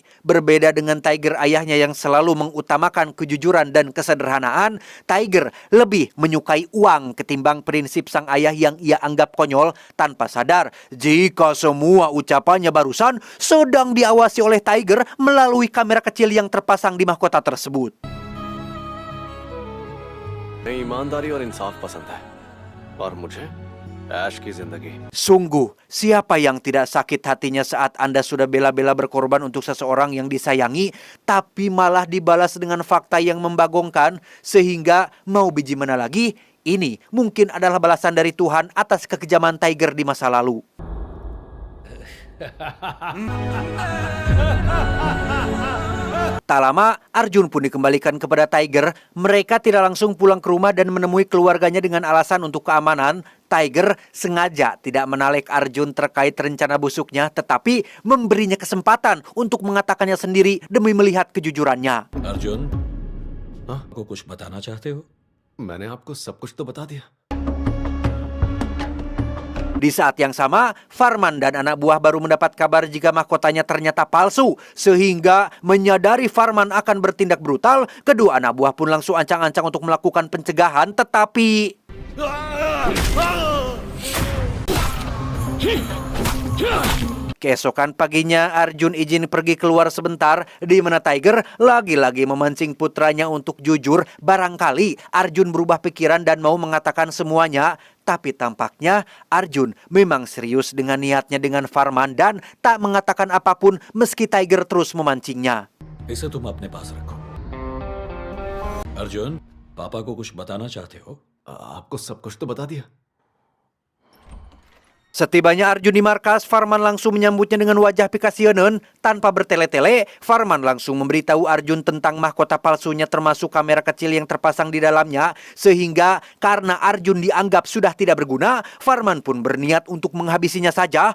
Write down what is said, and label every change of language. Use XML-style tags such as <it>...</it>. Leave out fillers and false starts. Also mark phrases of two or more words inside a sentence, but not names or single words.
<id>Berbeda dengan Tiger ayahnya yang selalu mengutamakan kejujuran dan kesederhanaan, Tiger lebih menyukai uang ketimbang prinsip sang ayah yang ia anggap konyol tanpa sadar jika semua ucapannya barusan sedang diawasi oleh Tiger melalui kamera kecil yang terpasang di mahkota tersebut.</id> <hi>ईमानदारी और इंसाफ पसंद है और मुझे ऐश की जिंदगी.</hi> <id>Sungguh, siapa yang tidak sakit hatinya saat Anda sudah bela-bela berkorban untuk seseorang yang disayangi, tapi malah dibalas dengan fakta yang membagongkan, sehingga mau biji mana lagi, ini mungkin adalah balasan dari Tuhan atas kekejaman Tiger di masa lalu. Tak lama, Arjun pun dikembalikan kepada Tiger. Mereka tidak langsung pulang ke rumah dan menemui keluarganya dengan alasan untuk keamanan. Tiger sengaja tidak menalek Arjun terkait rencana busuknya, tetapi memberinya kesempatan untuk mengatakannya sendiri demi melihat kejujurannya.</id> <hi>अर्जुन को कुछ बताना चाहते हो? मैंने आपको सब कुछ तो बता दिया.</hi> <id>Di saat yang sama, Farman dan anak buah baru mendapat kabar jika mahkotanya ternyata palsu. Sehingga menyadari Farman akan bertindak brutal, kedua anak buah pun langsung ancang-ancang untuk melakukan pencegahan. Tetapi keesokan paginya, Arjun izin pergi keluar sebentar, di mana Tiger lagi-lagi memancing putranya untuk jujur. Barangkali Arjun berubah pikiran dan mau mengatakan semuanya. Tapi tampaknya Arjun memang serius dengan niatnya dengan Farman dan tak mengatakan apapun meski Tiger terus memancingnya.</id> <hi>इसे तुम अपने पास रखो. अर्जुन, पापा को कुछ बताना चाहते हो? आपको सब कुछ तो बता दिया.</hi> <id>Setibanya Arjun di markas, Farman langsung menyambutnya dengan wajah pikasionen. Tanpa bertele-tele, Farman langsung memberitahu Arjun tentang mahkota palsunya termasuk kamera kecil yang terpasang di dalamnya. Sehingga karena Arjun dianggap sudah tidak berguna, Farman pun berniat untuk menghabisinya saja.</id>